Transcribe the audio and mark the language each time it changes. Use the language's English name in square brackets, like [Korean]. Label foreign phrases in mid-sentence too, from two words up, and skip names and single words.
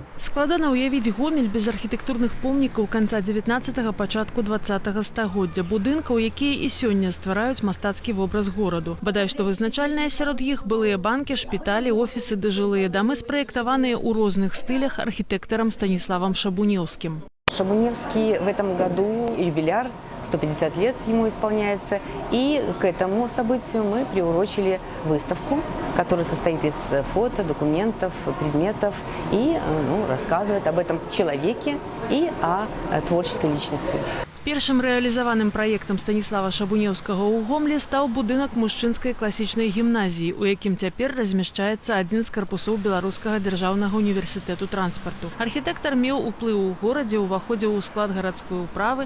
[Belarusian] Складана уявіць Гомель без архітэктурных помнікаў канца 19-го, пачатку 20-го стагоддзя, будынкаў, якія і сёння ствараюць мастацкі вобраз гораду. Бадай што вызначальныя сярод іх былыя банкі, шпіталі, офісы ды жылыя дамы, спраектаваныя ў розных стылях архітэктарам Станиславом Шабуневским. [Russian] Шабуневский в этом году юбиляр, 150 лет ему исполняется, и к этому событию мы приурочили выставку, которая состоит из фото, документов, предметов и рассказывает об этом человеке и о творческой личности. [Belarusian] Першым рэалізаваным праектам Станислава Шабуневскага ў Гомлі стаў будынак мужчынскай класічнай гімназіі, у якім цяпер размяшчаецца адзін з карпусоў Беларускага дзяржаўнага універсітэту транспарту. Архітэктар меў уплыў у горадзе, уваходзіў у склад гарадской управы.